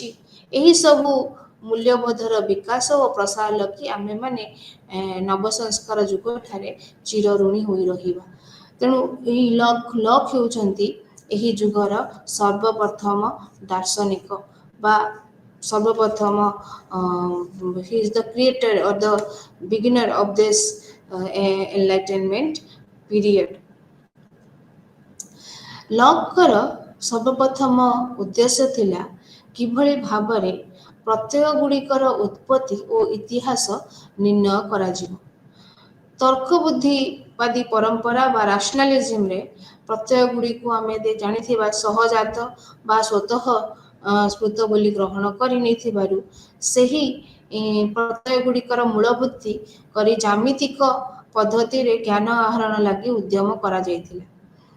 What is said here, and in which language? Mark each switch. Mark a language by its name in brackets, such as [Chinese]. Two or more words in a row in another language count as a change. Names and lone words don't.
[Odia] ଏହିସବୁ ମୂଲ୍ୟବୋଧର ବିକାଶ ଓ ପ୍ରସାର ଲାଗି ଆମେମାନେ ନବସଂସ୍କାର ଯୁଗଠାରେ ଚିରଋଣୀ ହୋଇ ରହିବା। ତେଣୁ ଏହି ଲକ୍ ହେଉଛନ୍ତି ଏହି ଯୁଗର ସର୍ବପ୍ରଥମ ଦାର୍ଶନିକ ବା ସର୍ବପ୍ରଥମ [English] he is the creator or the beginner of this enlightenment period. [Odia] ଲକ୍ଙ୍କର ସର୍ବପ୍ରଥମ ଉଦ୍ଦେଶ୍ୟ ଥିଲା କିଭଳି ଭାବରେ ପ୍ରତ୍ୟୟଗୁଡ଼ିକର ଉତ୍ପତ୍ତି ଓ ଇତିହାସ ନିର୍ଣ୍ଣୟ କରାଯିବ। ତର୍କବୁଦ୍ଧିବାଦୀ ପରମ୍ପରା ବା ରାସନାଲିଜିମରେ ପ୍ରତ୍ୟୟଗୁଡ଼ିକୁ ଆମେ ଜାଣିଥିବା ସହଜାତ ବା ସ୍ୱତଃ ସ୍ଫୁତ ବୋଲି ଗ୍ରହଣ କରି ନେଇଥିବାରୁ ସେହି ପ୍ରତ୍ୟୟଗୁଡ଼ିକର ମୂଳବୃତ୍ତି କରି ଜ୍ୟାମିତିକ ପଦ୍ଧତିରେ ଜ୍ଞାନ ଆହରଣ ଲାଗି ଉଦ୍ୟମ କରାଯାଇଥିଲା।